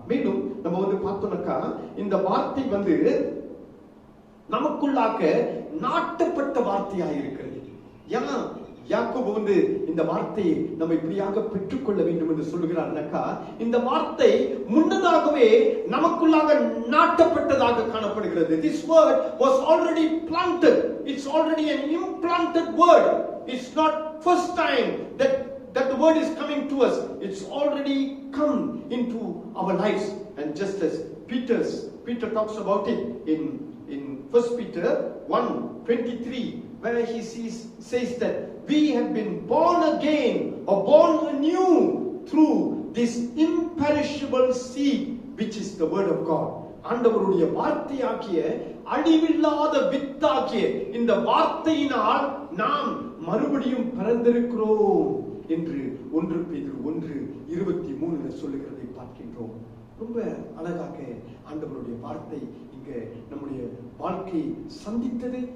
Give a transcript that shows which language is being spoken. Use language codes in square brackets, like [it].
[ta] மேலும் நம்ம பார்த்தோம்னாக்கா, இந்த வார்த்தை நமக்குள்ளாக நாட்டப்பட்ட வார்த்தையாக இருக்கிறது. ஏன்னா யாக்கோபு இந்த வார்த்தையை நம்ம இப்படியாக பெற்றுக்கொள்ள வேண்டும் என்று சொல்லுகிறார்னாக்கா, இந்த வார்த்தை முன்னதாகவே நமக்குள்ளாக நாட்டப்பட்டதாக காணப்படுகிறது. [en] This word was already planted. It's already an implanted word. It's not first time that the word is coming to us. It's already come into our lives. And just as Peter talks about it in 1 Peter 1:23, where he says that we have been born again or born anew through this imperishable seed which is the word of God. [ta] ஆண்டவருடைய வார்த்தையாகிய அழிவில்லாத வித்தாகிய இந்த வார்த்தையினால் நாம் மறுபடியும் பிறந்திருக்கிறோம் என்று 1 பேதுரு 1:23 சொல்லுகிறதை பார்க்கின்றோம். ரொம்ப அழகாக ஆண்டவருடைய வார்த்தை இங்க நம்முடைய வாழ்க்கை சந்தித்தது.